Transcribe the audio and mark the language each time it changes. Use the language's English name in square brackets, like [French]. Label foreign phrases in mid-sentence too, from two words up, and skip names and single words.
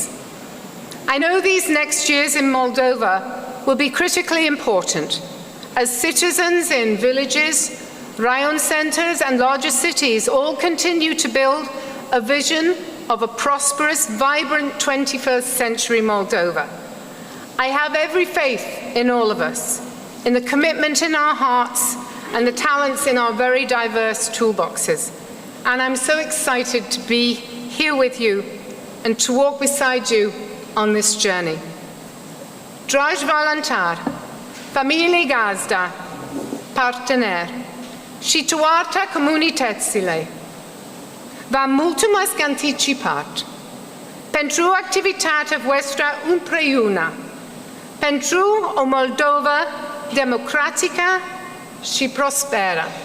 [English] I know these next years in Moldova will be critically important as citizens in villages, rayon centers and larger cities all continue to build a vision of a prosperous, vibrant 21st century Moldova. I have every faith in all of us, in the commitment in our hearts and the talents in our very diverse toolboxes. And I'm so excited to be here with you and to walk beside you on this journey. [Romanian] Dragi voluntari, familii gazda, parteneri și toate comunitățile, vă mulțumesc anticipat pentru activitatea voastră împreună, pentru o Moldova democratică și prosperă.